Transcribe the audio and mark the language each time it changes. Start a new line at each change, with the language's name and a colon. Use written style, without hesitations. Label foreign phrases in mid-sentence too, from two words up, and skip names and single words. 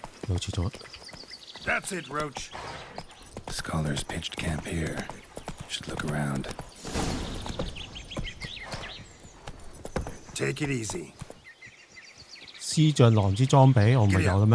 Cantonese: 好似咗。
English: That's it, Roach. Scholars pitched camp here. Should look around. Take it easy.
Cantonese: 獅象狼之裝備我唔係有啦咩？